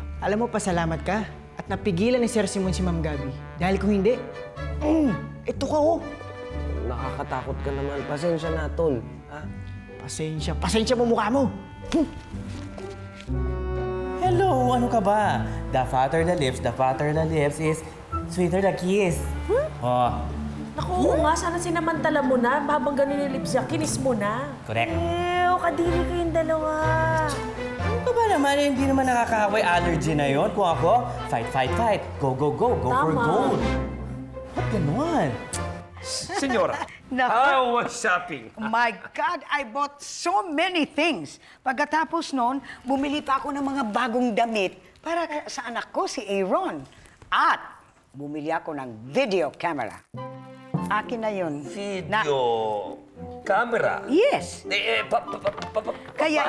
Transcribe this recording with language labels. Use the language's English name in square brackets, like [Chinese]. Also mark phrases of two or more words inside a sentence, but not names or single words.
[Filipino] Alam mo, pasalamat ka at napigilan ni Sir Simon si Ma'am Gabi. Dahil kung hindi, ito ka, oh. Nakakatakot ka naman. Pasensya na, Tol. Ha? Pasensya mo mukha mo. Hello, ano ka ba? [English] The fatter the lips is sweeter the kiss. Oh, [Filipino] Naku, oo nga, sana sinamantala mo na. Habang ganun yung lips niya, kinis mo na. correct. Ew, kadiri kayong dalawa. Ano ka ba naman? Hindi naman nakakahaway allergy na yon. Kung ako, [English] fight, fight, fight. Go, go, go. Go for [Filipino] Tama. gold. Ba't ganon? Senyora, [English] how was shopping? My God, I bought so many things. [Filipino] Pagkatapos noon, bumili pa ako ng mga bagong damit para sa anak ko, si Aaron. At bumili ako ng [English] video camera. [Filipino] Akin na yun. [English] Video camera? Yes. [Filipino] para